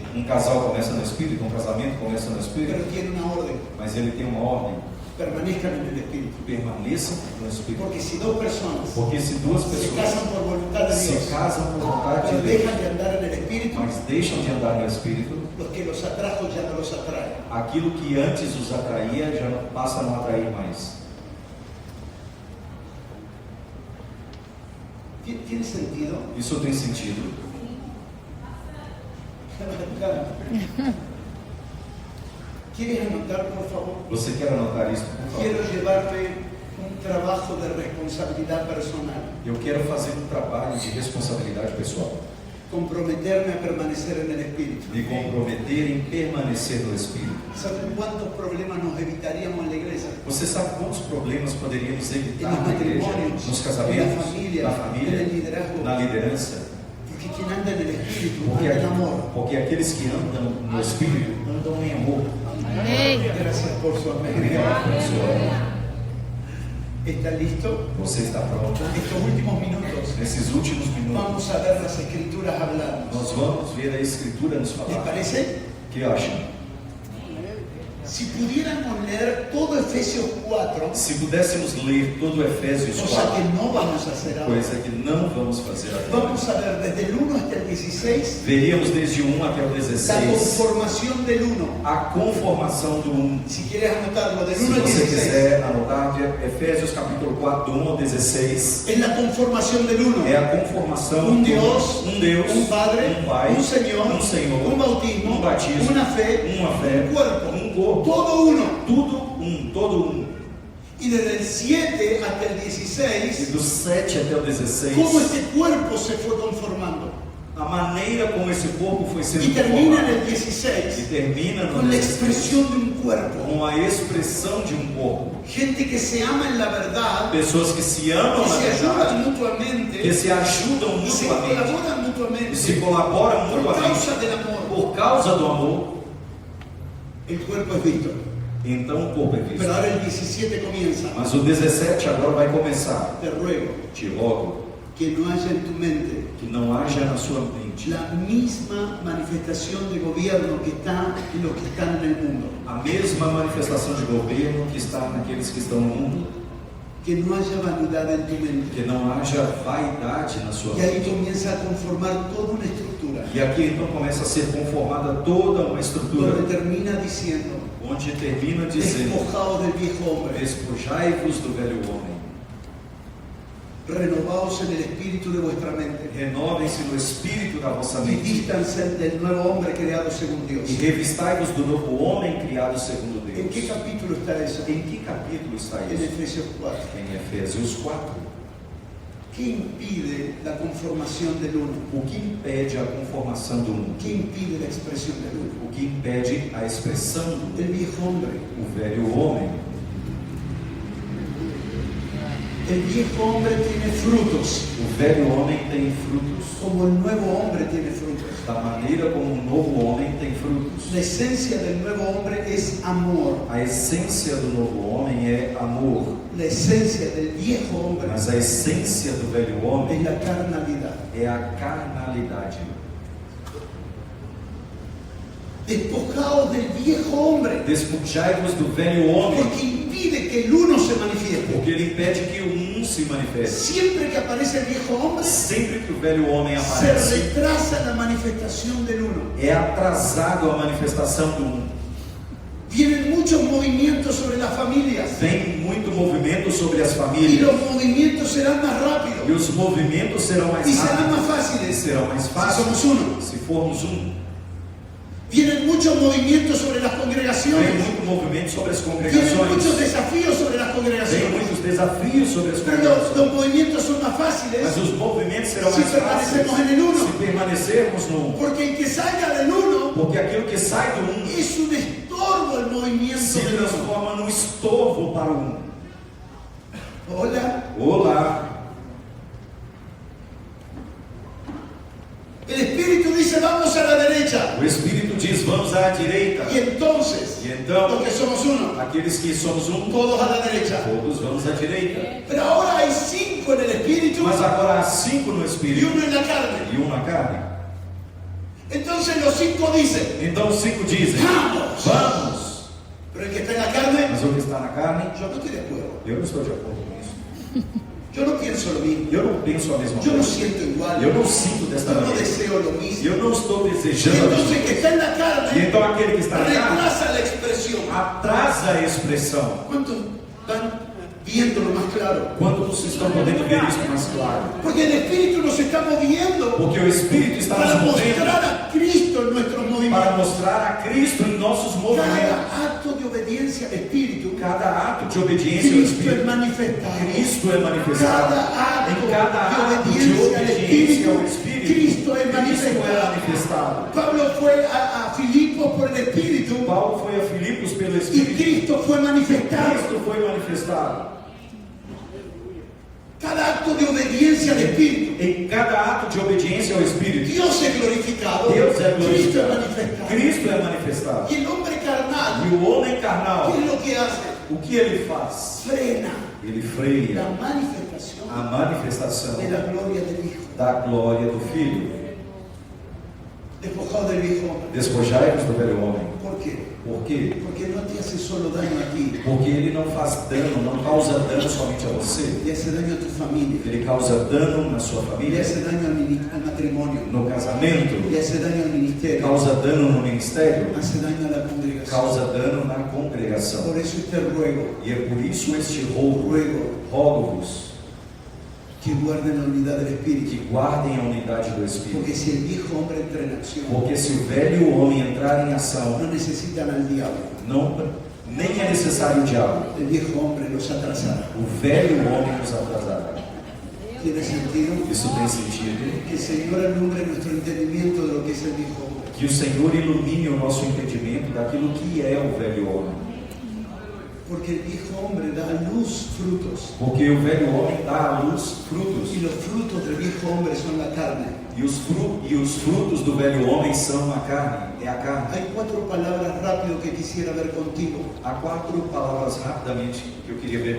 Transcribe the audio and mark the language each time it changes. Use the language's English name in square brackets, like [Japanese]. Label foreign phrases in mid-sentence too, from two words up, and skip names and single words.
[Portuguese] Um casal começa no Espírito, um casamento começa no [Spanish] pero [Portuguese] Espírito, [Spanish] tiene una orden. [Portuguese] mas ele tem uma ordem: [Spanish] Permanezcan en el Espíritu. [Portuguese] permaneçam no Espírito. [Spanish] Porque si dos personas [Portuguese] Porque se duas [Spanish] se [Portuguese] pessoas [Spanish] casan por voluntad de [Portuguese] se [Spanish] Dios, [Portuguese] casam por vontade [Spanish] pero [Portuguese] de Deus, [Spanish] dejan de andar en el Espíritu, [Portuguese] mas deixam de andar no Espírito, [Spanish] los que los atrajo ya no los atraen. [Portuguese] aquilo que antes os atraía já passa a não atrair mais. [Spanish] ¿Tiene sentido? [Portuguese] Isso tem sentido? [Spanish] ¿Quieres anotar, por favor? [Portuguese] Você quer anotar isso, por favor? [Spanish] Quiero llevarte un trabajo de responsabilidad personal. [Portuguese] Eu quero fazer um trabalho de responsabilidade pessoal. [Spanish] Comprometerme a permanecer en el Espíritu. [Portuguese] Me comprometer em permanecer no Espírito. [Spanish] ¿Saben cuántos problemas nos evitaríamos en la iglesia? [Portuguese] Você sabe quantos problemas poderíamos [Spanish] En [Portuguese] evitar [Spanish] los [Portuguese] na igreja, [Spanish] matrimonios, [Portuguese] nos [Spanish] en [Portuguese] casamentos, [Spanish] la familia, [Portuguese] na [Spanish] en [Portuguese] família, [Spanish] el liderazgo. [Portuguese] na liderança? [Spanish] Porque quien anda en el Espíritu [Portuguese] Porque, [Spanish] anda en amor. [Portuguese] porque aqueles que andam no Espírito andam em amor. [Spanish] Gracias por su amén. [Portuguese] Obrigado pelo seu amor. [Spanish] ¿Está listo? [Portuguese] Você está pronto? [Spanish] Estos últimos minutos [Portuguese] Nesses últimos minutos, [Spanish] vamos a ver las Escrituras hablando. [Portuguese] nós vamos ver a Escritura nos [Spanish] ¿Les [Portuguese] falar. [Spanish] parece? [Portuguese] O que acham? [Spanish] Si pudiéramos leer todo Efesios 4, [Portuguese] Se pudéssemos ler todo Efésios [Spanish] cosa [Portuguese] 4, [Spanish] que no vamos a hacer ahora, [Portuguese] coisa que não vamos fazer agora, [Spanish] vamos a ver desde el 1 hasta el 16 [Portuguese] veríamos desde o 1 até o [Spanish] la [Portuguese] 16 [Spanish] conformación del 1. [Portuguese] a conformação do 1. [Spanish] Si quieres anotarlo, del [Portuguese] Se [Spanish] 1 al [Portuguese] você [Spanish] 16, [Portuguese] quiser anotar, Efésios capítulo 4, do 1 ao 16, [Spanish] es la conformación del 1. [Portuguese] é a conformação [Spanish] Un [Portuguese] do [Spanish] Dios, [Portuguese] Deus, [Spanish] un Padre, [Portuguese] Pai, [Spanish] un Señor, [Portuguese] Senhor, [Spanish] un bautismo, [Portuguese] um batismo, [Spanish] una fe, [Portuguese] uma fé, [Spanish] un cuerpo, [Portuguese] um corpo, [Spanish] todo uno. [Portuguese] todo um. [Spanish] Y desde el 7 hasta el [Portuguese] E [Spanish] 16, [Portuguese] do 7 até o 16, [Spanish] cómo este cuerpo se fue conformando. [Portuguese] a maneira como esse corpo foi sendo [Spanish] Y termina en [Portuguese] formado. [Spanish] el 16 [Portuguese] E termina no [Spanish] con la [Portuguese] 16, [Spanish] expresión de un cuerpo. [Portuguese] com a expressão de um corpo. [Spanish] Gente que se ama en la verdad, [Portuguese] Pessoas que se amam [Spanish] que [Portuguese] na [Spanish] se ayudan [Portuguese] verdade, [Spanish] mutuamente, [Portuguese] que se ajudam [Spanish] y se [Portuguese] mutuamente, [Spanish] colaboran [Portuguese] e [Spanish] mutuamente [Portuguese] se colaboram [Spanish] por [Portuguese] mutuamente [Spanish] causa del amor. [Portuguese] por causa do amor. [Spanish] El cuerpo es visto. [Portuguese] Então o corpo é visto. [Spanish] Pero ahora el 17 comienza. [Portuguese] Mas o 17 agora vai começar. [Spanish] Te ruego [Portuguese] Te rogo [Spanish] que no haya en tu mente [Portuguese] que não haja na sua mente [Spanish] la misma manifestación de gobierno que está en los que están en el mundo. [Portuguese] a mesma manifestação de governo que está naqueles que estão no mundo. [Spanish] Que no haya vanidad en tu mente. [Portuguese] Que não haja vaidade na sua [Spanish] Y ahí [Portuguese] mente. [Spanish] comienza a conformar toda una estructura. [Portuguese] E aqui então começa a ser conformada toda uma estrutura, [Spanish] Donde termina diciendo, [Portuguese] onde termina dizendo: [Spanish] despojados del viejo hombre, [Portuguese] despojai-vos do velho homem, [Spanish] renovaos en el espíritu de vuestra mente, [Portuguese] renovem-se no espírito da vossa [Spanish] y [Portuguese] mente, [Spanish] vístanse del nuevo hombre creado según Dios. [Portuguese] e revistai-vos do novo homem criado segundo [Spanish] ¿En qué [Portuguese] Deus. [Spanish] capítulo está eso? [Portuguese] Em que capítulo está [Spanish] En [Portuguese] isso? [Spanish] Efesios 4. [Portuguese] Em Efésios 4. [Spanish] ¿Qué impide la conformación del uno? [Portuguese] O que impede a conformação do um? [Spanish] ¿Qué impide la expresión del uno? [Portuguese] O que impede a expressão do [Spanish] El viejo hombre. [Portuguese] o velho homem? [Spanish] El viejo hombre tiene frutos, [Portuguese] O velho homem tem frutos, [Spanish] como el nuevo hombre tiene frutos. [Portuguese] da maneira como o novo homem tem frutos. [Spanish] La esencia del nuevo hombre es amor. [Portuguese] A essência do novo homem é amor, [Spanish] La esencia del viejo hombre [Portuguese] mas a essência do velho [Spanish] es [Portuguese] homem [Spanish] la carnalidad. [Portuguese] é a carnalidade. [Spanish] Despojaos del viejo hombre, [Portuguese] Despojai-vos do velho homem, [Spanish] porque impide que el uno se manifieste. [Portuguese] porque ele impede que o um se manifeste. [Spanish] Siempre que aparece el viejo hombre, [Portuguese] Sempre que o velho homem [Spanish] se [Portuguese] aparece, [Spanish] retrasa la manifestación del uno. [Portuguese] é atrasado a manifestação do um. [Spanish] Vienen muchos movimientos sobre las familias [Portuguese] Tem muito movimento sobre as [Spanish] y [Portuguese] famílias, [Spanish] los movimientos serán más [Portuguese] e [Spanish] rápidos [Portuguese] os movimentos serão mais [Spanish] y serán más [Portuguese] rápidos, e [Spanish] fáciles [Portuguese] serão mais [Spanish] si [Portuguese] fáceis [Spanish] somos uno. [Portuguese] se formos um. [Spanish] Vienen muchos movimientos sobre las [Portuguese] Tem [Spanish] congregaciones. [Portuguese] muito movimento sobre as [Spanish] Tienen muchos [Portuguese] congregações, [Spanish] desafíos sobre las [Portuguese] tem [Spanish] congregaciones. [Portuguese] muitos desafios sobre as [Spanish] Pero [Portuguese] congregações. [Spanish] los movimientos son más fáciles [Portuguese] Mas os movimentos serão [Spanish] si [Portuguese] mais fáceis [Spanish] permanecemos en el uno. [Portuguese] se permanecermos no um. [Spanish] Porque el que salga del uno [Portuguese] Porque aquilo que sai do um [Spanish] es un estorbo al movimiento [Portuguese] se [Spanish] del uno. [Portuguese] transforma num estorvo para o um. [Spanish] Hola. [Portuguese] Olá! [Spanish] El Espíritu dice vamos a la derecha. [Portuguese] O Espírito diz: vamos à direita. [Spanish] Y entonces, [Portuguese] E então, [Spanish] los que somos uno, [Portuguese] aqueles que somos um, [Spanish] todos a la derecha. [Portuguese] todos vamos à direita. [Spanish] Pero ahora hay 5 en el Espíritu [Portuguese] Mas agora há 5 no [Spanish] y [Portuguese] Espírito [Spanish] uno en la carne. [Portuguese] e um na carne. [Spanish] Entonces los 5 dicen, [Portuguese] Então os 5 dizem: [Spanish] vamos. [Portuguese] vamos! [Spanish] Pero el que está en la carne, [Portuguese] Mas o que está na carne, [Spanish] yo no estoy de acuerdo. [Portuguese] eu não estou de acordo com isso. [Spanish] Yo no pienso lo mismo. [Portuguese] Eu não penso a mesma [Spanish] Yo no [Portuguese] coisa. [Spanish] siento igual. [Portuguese] Eu não sinto desta [Spanish] Yo no [Portuguese] maneira. [Spanish] deseo lo [Portuguese] E [Spanish] mismo. [Portuguese] eu não estou [Spanish] Y [Portuguese] desejando a [Spanish] entonces [Portuguese] mesma [Spanish] el que [Portuguese] coisa. [Spanish] está en la [Portuguese] E [Spanish] carne [Portuguese] então aquele que está na carne [Spanish] retrasa la expresión. [Portuguese] atrasa a expressão. [Spanish] ¿Cuántos van viéndolo más claro? [Portuguese] Quantos estão podendo ver isso mais claro? [Spanish] Porque el Espíritu nos está moviendo [Portuguese] Porque o Espírito está [Spanish] para [Portuguese] nos movendo [Spanish] mostrar a Cristo en nuestros [Portuguese] para para mostrar a Cristo em nossos movimentos. [Spanish] Cada acto de obediencia al Espíritu, [Portuguese] Cada ato de obediência ao [Spanish] Cristo es [Portuguese] Espírito, [Spanish] manifestado. [Portuguese] Cristo é manifestado. [Spanish] Cada [Portuguese] Em cada [Spanish] acto [Portuguese] ato [Spanish] de [Portuguese] de [Spanish] obediencia al [Portuguese] obediência ao [Spanish] Espíritu, [Portuguese] Espírito, [Spanish] Cristo es [Portuguese] Cristo é [Spanish] manifestado. [Portuguese] manifestado. [Spanish] Pablo fue a Filipos por el Espíritu [Portuguese] Paulo foi a Filipos pelo [Spanish] y [Portuguese] Espírito. [Spanish] Cristo fue manifestado. [Portuguese] Cristo foi manifestado. [Spanish] Cada acto de obediencia al Espíritu, [Portuguese] Em cada ato de obediência ao Espírito, [Spanish] Dios es glorificado, [Portuguese] Deus é [Spanish] Cristo es [Portuguese] glorificado. [Spanish] manifestado. [Portuguese] Cristo é manifestado. [Spanish] Y el hombre carnal, [Portuguese] E o homem carnal, [Spanish] ¿qué es lo que hace? [Portuguese] o que ele faz? [Spanish] Frena [Portuguese] Ele freia [Spanish] la manifestación [Portuguese] a manifestação [Spanish] de la gloria del Hijo, [Portuguese] da glória do Filho. [Spanish] despojado del viejo hombre. [Portuguese] Despojai-vos do velho homem. [Spanish] ¿Por qué? [Portuguese] Por quê? [Spanish] Porque no te hace solo daño a ti, [Portuguese] Porque ele não faz dano, não causa dano somente a você. [Spanish] le hace daño a tu familia, [Portuguese] Ele causa dano na sua [Spanish] le [Portuguese] família, [Spanish] hace daño al matrimonio, [Portuguese] no casamento, [Spanish] le hace daño al ministerio, [Portuguese] causa dano no ministério, [Spanish] hace daño a la congregación. [Portuguese] causa dano na congregação. [Spanish] Por eso te ruego, [Portuguese] E é por isso este rogo-vos [Spanish] que guarden la unidad del Espíritu. [Portuguese] que guardem a unidade do [Spanish] Porque [Portuguese] Espírito. [Spanish] si el viejo hombre entra en acción, [Portuguese] Porque se o velho homem entrar em ação, [Spanish] no necesitan al diablo. [Portuguese] nem é necessário o diabo. [Spanish] El viejo hombre los atrasará. [Portuguese] O velho homem nos atrasará. [Spanish] ¿Tiene sentido? [Portuguese] Isso tem sentido? [Spanish] Que el Señor alumbre nuestro entendimiento de lo que es el viejo hombre. [Portuguese] Que o Senhor ilumine o nosso entendimento daquilo que é o velho homem. [Spanish] Porque el viejo hombre da a luz frutos. [Portuguese] Porque o velho homem dá à luz frutos. [Spanish] Y los frutos del viejo hombre son la carne. [Portuguese] E os frutos do velho homem são a carne. É a carne. [Spanish] Hay 4 palabras rápido que quisiera ver contigo, [Portuguese] Há 4 palavras rapidamente que eu queria ver